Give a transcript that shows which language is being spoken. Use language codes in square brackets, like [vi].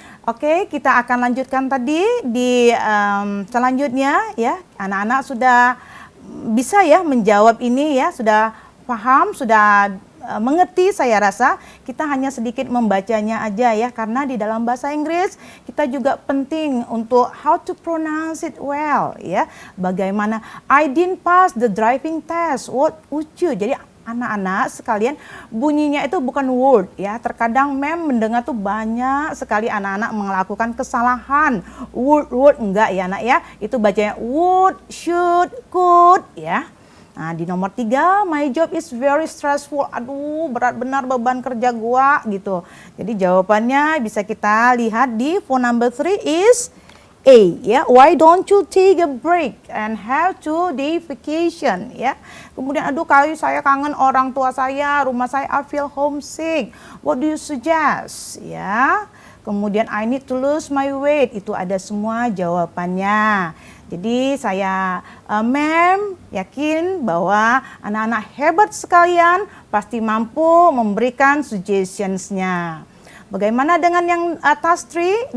[id] Oke, kita akan lanjutkan tadi di selanjutnya, ya. Anak-anak sudah bisa ya menjawab ini, ya, sudah paham, sudah mengerti. Saya rasa kita hanya sedikit membacanya aja, ya, karena di dalam bahasa Inggris kita juga penting untuk [en] how to pronounce it well, [id] ya. Bagaimana [en] I didn't pass the driving test, what would you? [id] Jadi anak-anak sekalian, bunyinya itu bukan word, ya. Terkadang mendengar tuh banyak sekali anak-anak melakukan kesalahan. Word enggak, ya, anak, ya. Itu bacanya would, should, could, ya. Nah, di nomor 3, [en] my job is very stressful. [id] Aduh, berat benar beban kerja gua, gitu. Jadi jawabannya bisa kita lihat di [en] phone number 3 is A, [id] ya. [en] Why don't you take a break and have 2-day vacation, ya. [id] Kemudian, aduh, kali saya kangen orang tua saya, rumah saya, [en] I feel homesick. What do you suggest, ya. Kemudian I need to lose my weight. [id] Itu ada semua jawabannya. Jadi saya ma'am yakin bahwa anak-anak hebat sekalian pasti mampu memberikan suggestions-nya. Bagaimana dengan yang task 3?